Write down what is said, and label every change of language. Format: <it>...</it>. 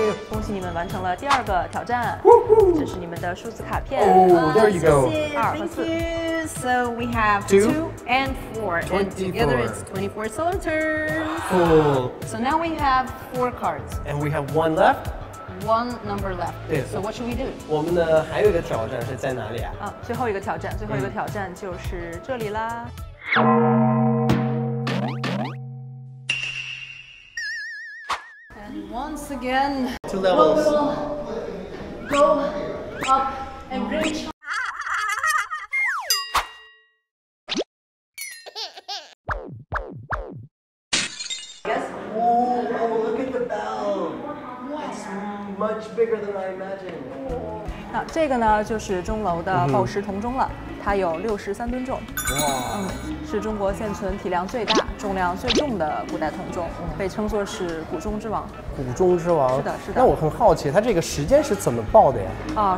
<zh>恭喜你们完成了第2个挑战，这是你们的数字卡片。</zh> <en>Oh, there you go.</en> <zh>2和4。</zh> <en>So we have 2 and 4, and together it's 24 solar turns. Cool. So now we have 4 cards. And we have 1 left. 1 number left. Yes. So what should we do?</en> <zh>我们的还有一个挑战是在哪里啊？最后一个挑战就是这里啦。</zh> <en>And once again, 2 levels. Go up and reach. Oh, look at the bell. It's much bigger than I imagined.</en> <zh>那这个呢，就是钟楼的报时铜钟了，它有63吨重。哇，是中国现存体量最大、重量最重的古代铜钟，被称作是古钟之王。古钟之王。是的，是的。那我很好奇，它这个时间是怎么报的呀？</zh>